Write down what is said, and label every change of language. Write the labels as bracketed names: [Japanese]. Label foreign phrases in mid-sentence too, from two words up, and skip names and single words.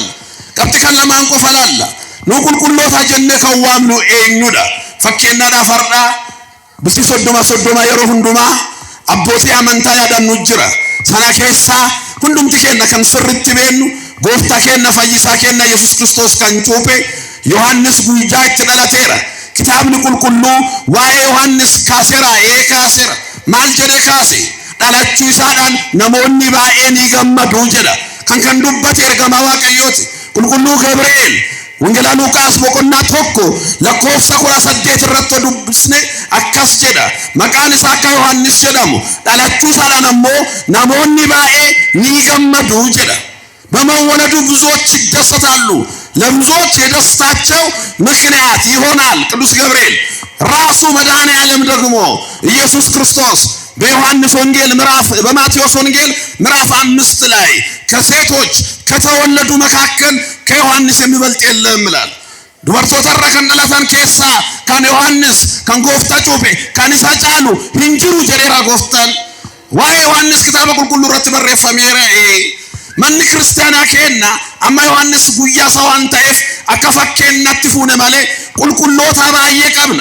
[Oromo] ቀጥከን ለማንቆፈላላ ነው ቁልቁሎታ ጀነ ከዋምኑ ኤኙዳ ፈኬና ዳፈርዳ ብሲ ሶዶማ የሮ ሁንዱማ አቦቲ አመንታ ያዳኑ ጅራ ሰናኬሳ ሁንዱም ትከና ከን ስርት ቤኑ ጎፍታ ከና ፈይሳ ከና ኢየሱስ ክርስቶስ ካንቾፔ ዮሐንስ ጉጃ ተደላቴራ kitabni qulqullu waa'ee Yohannis kaaseera kaaseera maal jedhe kaase dhalachuu isaadhaan namoonni baay'een gammadu jedha kan dubbate ergama waaqayyooti qulqulluu Gabri'eel wangeela Luqaas boqonnaa tokko lakkoofsa 18 irratti dubbisne akkas jedha maqaan isaa akka Yohannis jedhamu dhalachuu isaadhaan ammoo namoonni baay'ee ni gammadu jedha [Amharic] በመወለዱ ብዙዎች ይደሰታሉ ለብዙዎች የደስታቸው ምክንያት ይሆናል ቅዱስ ገብርኤል ራሱ መድኃኔ ዓለም ደግሞ ኢየሱስ ክርስቶስ በዮሐንስ ወንጌል በማቴዎስ ወንጌል ምዕራፍ 5 ላይ ከሴቶች ከተወለዱ መካከል ከዮሐንስ የሚበልጥ የለም ይላል። [Oromo] ዱበርቶota kan dhalatan keessa kan Yohannis kan gooftaa cuuphe kan isa caalu hin jiru jedheera gooftaan. Waa'ee Yohannis kitaaba qulqulluu irratti barreeffameera. Manni kiristaanaa keenna amma Yohannis guyyaa isaa waan ta'eef akka fakkeenyaatti fuune malee qulqulloota baay'ee qabna.